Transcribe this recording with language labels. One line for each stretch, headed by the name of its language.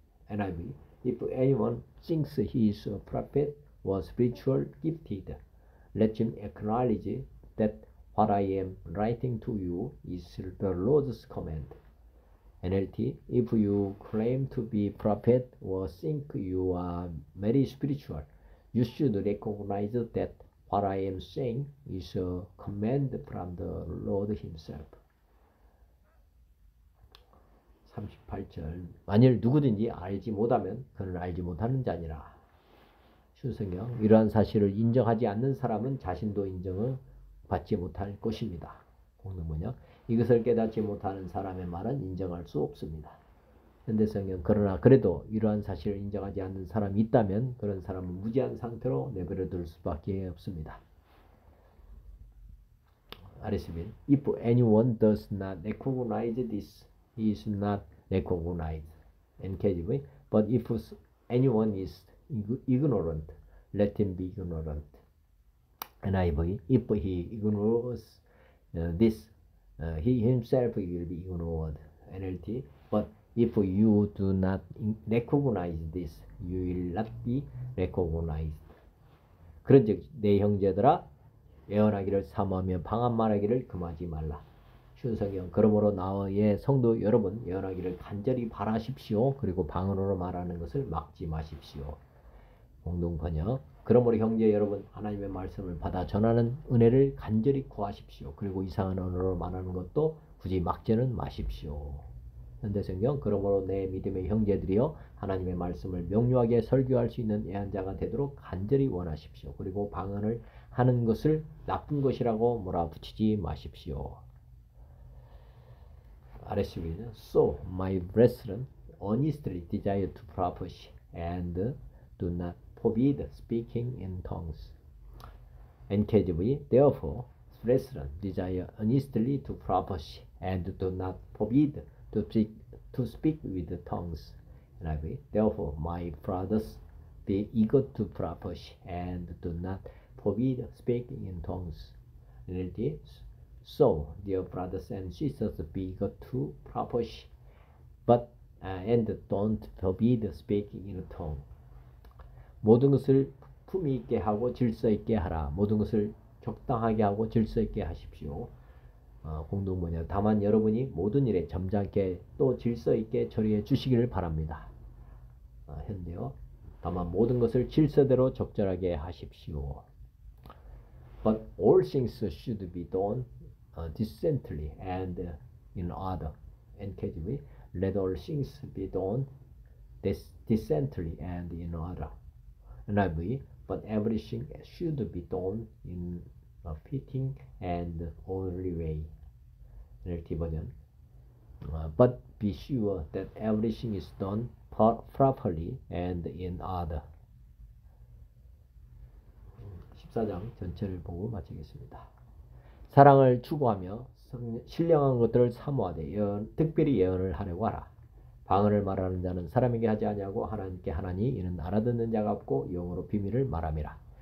English: NIV, if anyone thinks he is a prophet or spiritual gifted, let him acknowledge that what I am writing to you is the Lord's command. NLT, if you claim to be prophet or think you are very spiritual, you should recognize that what I am saying is a command from the Lord himself.
Korean: 38절, 만일 누구든지 알지 못하면 그는 알지 못하는 자니라. 신성경, 이러한 사실을 인정하지 않는 사람은 자신도 인정을 받지 못할 것입니다. 공동번역, 이것을 깨닫지 못하는 사람의 말은 인정할 수 없습니다. 현대성경, 그러나 그래도 이러한 사실을 인정하지 않는 사람이 있다면 그런 사람은 무지한 상태로 내버려둘 수밖에 없습니다.
English: RSV, if anyone does not recognize this, he is not recognized. NKJV, but if anyone is ignorant, let him be ignorant. NIV, if he ignores this, he himself will be ignored. NLT, but if you do not recognize this, you will not be recognized.
Korean: 그런즉 내 형제들아, 예언하기를 사모하며 방언 말하기를 금하지 말라. 신성경, 그러므로 나의 성도 여러분, 예언하기를 간절히 바라십시오. 그리고 방언으로 말하는 것을 막지 마십시오. 공동번역, 그러므로 형제 여러분, 하나님의 말씀을 받아 전하는 은혜를 간절히 구하십시오. 그리고 이상한 언어로 말하는 것도 굳이 막지는 마십시오. 현대성경, 그러므로 내 믿음의 형제들이여 하나님의 말씀을 명료하게 설교할 수 있는 예언자가 되도록 간절히 원하십시오. 그리고 방언을 하는 것을 나쁜 것이라고 몰아붙이지 마십시오. RSV는
English: So, my brethren, earnestly desire to prophesy and do not forbid speaking in tongues. NKJV, therefore, brethren, desire earnestly to prophesy and do not forbid to speak with tongues. NIV, therefore, my brothers, be eager to prophesy and do not forbid speaking in tongues. NLT, so, dear brothers and sisters, be eager to prophesy, but and don't forbid speaking in tongue.
Korean: 모든 것을 품위 있게 하고 질서 있게 하라. 모든 것을 적당하게 하고 질서 있게 하십시오. 공동번역. 다만 여러분이 모든 일에 점잖게 또 질서 있게 처리해 주시기를 바랍니다. 현대어. 다만 모든 것을 질서대로 적절하게 하십시오.
English: But all things should be done decently and in order. NKJV. Let all things be done decently and in order. NIV. But everything should be done in a fitting and orderly way. NLT 버전. But be sure that everything is done properly and in order.
Korean: 14장 전체를 보고 마치겠습니다. 사랑을 추구하며 신령한 것들을 사모하되 특별히 예언을 하려고 하라. 방언을 말하는 자는 사람에게 하지 아니하고 하나님께 하나니 이는 알아듣는 자가 없고 영어로 비밀을 말함이라.